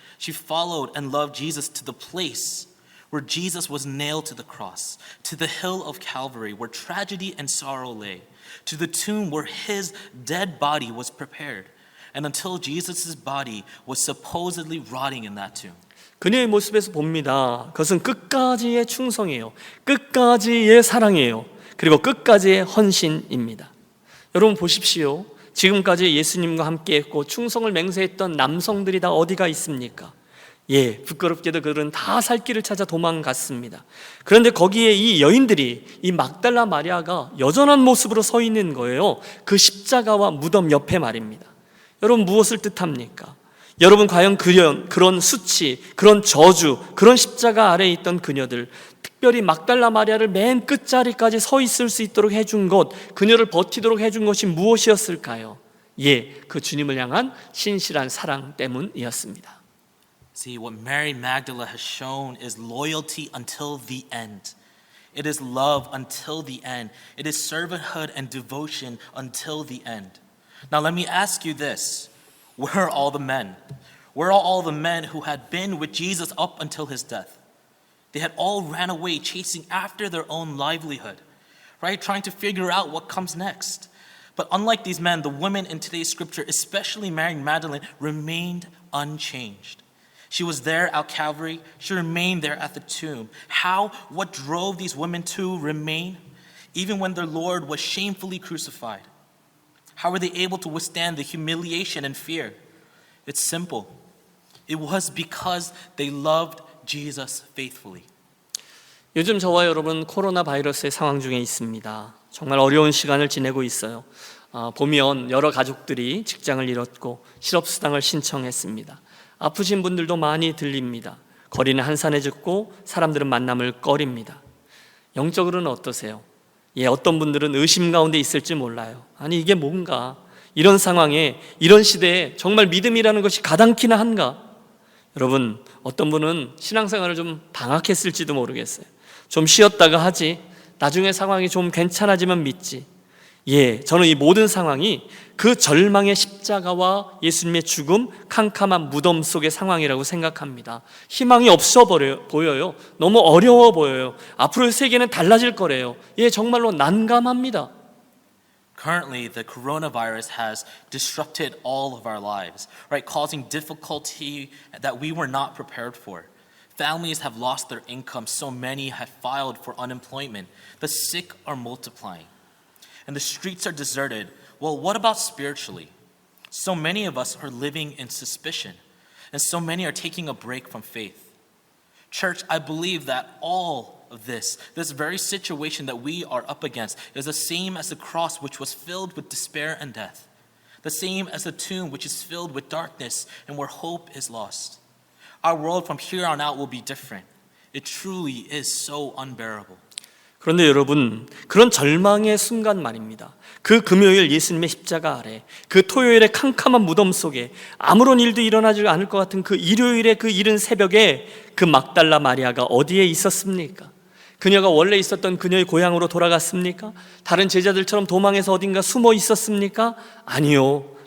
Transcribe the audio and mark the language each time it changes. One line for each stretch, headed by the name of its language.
English: She followed and loved Jesus to the place where Jesus was nailed to the cross, to the hill of Calvary where tragedy and sorrow lay, to the tomb where his dead body was prepared, and until Jesus' body was supposedly rotting in that tomb.
Korean: 그녀의 모습에서 봅니다. 그것은 끝까지의 충성이에요. 끝까지의 사랑이에요. 그리고 끝까지의 헌신입니다. 여러분 보십시오. 지금까지 예수님과 함께했고 충성을 맹세했던 남성들이 다 어디가 있습니까? 부끄럽게도 그들은 다 살 길을 찾아 도망갔습니다. 그런데 거기에 이 여인들이, 이 막달라 마리아가 여전한 모습으로 서 있는 거예요. 그 십자가와 무덤 옆에 말입니다. 여러분 무엇을 뜻합니까? 여러분 과연 그런 수치, 그런 저주, 그런 십자가 아래에 있던 그녀들, 특별히 막달라 마리아를 맨 끝자리까지 서 있을 수 있도록 해준 것, 그녀를 버티도록 해준 것이 무엇이었을까요? 그 주님을 향한 신실한 사랑 때문이었습니다.
English: See, what Mary Magdalene has shown is loyalty until the end. It is love until the end. It is servanthood and devotion until the end. Now let me ask you this. Where are all the men? Where are all the men who had been with Jesus up until his death? They had all ran away chasing after their own livelihood, right? Trying to figure out what comes next. But unlike these men, the women in today's scripture, especially Mary Magdalene, remained unchanged. She was there at Calvary. She remained there at the tomb. How? What drove these women to remain? Even when their Lord was shamefully crucified. How were they able to withstand the humiliation and fear? It's simple. It was because they loved Jesus faithfully.
Korean: 요즘 저와 여러분 코로나 바이러스의 상황 중에 있습니다. 정말 어려운 시간을 지내고 있어요. 보면 여러 가족들이 직장을 잃었고 실업수당을 신청했습니다. 아프신 분들도 많이 들립니다. 거리는 한산해졌고 사람들은 만남을 꺼립니다. 영적으로는 어떠세요? 어떤 분들은 의심 가운데 있을지 몰라요. 아니 이게 뭔가, 이런 상황에, 이런 시대에 정말 믿음이라는 것이 가당키나 한가? 여러분, 어떤 분은 신앙생활을 좀 방학했을지도 모르겠어요. 좀 쉬었다가 하지, 나중에 상황이 좀 괜찮아지면 믿지. 저는 이 모든 상황이 그 절망의 십자가와 예수님의 죽음, 캄캄한 무덤 속의 상황이라고 생각합니다. 희망이 없어 보여요. 너무 어려워 보여요. 앞으로의 세계는 달라질 거래요. 정말로 난감합니다.
English: Currently, the coronavirus has disrupted all of our lives, right? Causing difficulty that we were not prepared for. Families have lost their income. So many have filed for unemployment. The sick are multiplying. And the streets are deserted. Well, what about spiritually? So many of us are living in suspicion, and so many are taking a break from faith. Church, I believe that all of this very situation that we are up against is the same as the cross, which was filled with despair and death, the same as the tomb, which is filled with darkness and where hope is lost. Our world from here on out will be different. It truly is so unbearable.
Korean: 그런데 여러분, 그런 절망의 순간 말입니다. 그 금요일 예수님의 십자가 아래, 그 토요일의 캄캄한 무덤 속에 아무런 일도 일어나지 않을 것 같은 그 일요일의 그 이른 새벽에 그 막달라 마리아가 어디에 있었습니까? 그녀가 원래 있었던 그녀의 고향으로 돌아갔습니까? 다른 제자들처럼 도망해서 어딘가 숨어 있었습니까? 아니요.